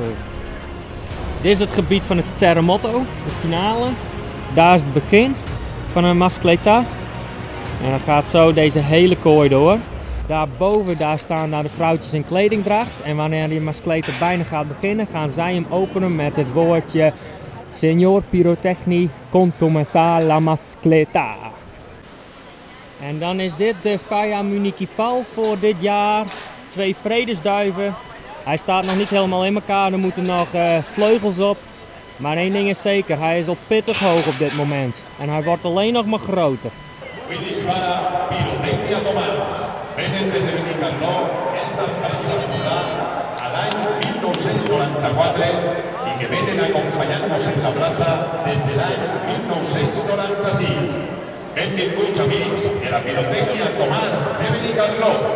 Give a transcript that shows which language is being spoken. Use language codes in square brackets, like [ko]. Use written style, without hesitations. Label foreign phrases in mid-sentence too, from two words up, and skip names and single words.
[nl] Dit is het gebied van het Terremoto, de finale. Daar is het begin van een mascleta. En dan gaat zo deze hele kooi door. Daarboven daar staan de vrouwtjes in kledingdracht. En wanneer die mascleta bijna gaat beginnen, gaan zij hem openen met het woordje [es] Señor Pyrotechni, con comenzar la mascleta. [nl] En dan is dit de Falla Municipal voor dit jaar. 2 vredesduiven. Hij staat nog niet helemaal in elkaar, er moeten nog vleugels op. Maar één ding is zeker, hij is al pittig hoog op dit moment. En hij wordt alleen nog maar groter. [ca] Qui dispara [es] Pirotecnia Tomás. Venen desde Benicarló esta empresa fundada al año 1994 y que vienen acompañándonos en la plaza desde el año 1996. [ca] Benvinguts amics de la Pirotecnia Tomás de Benicarló.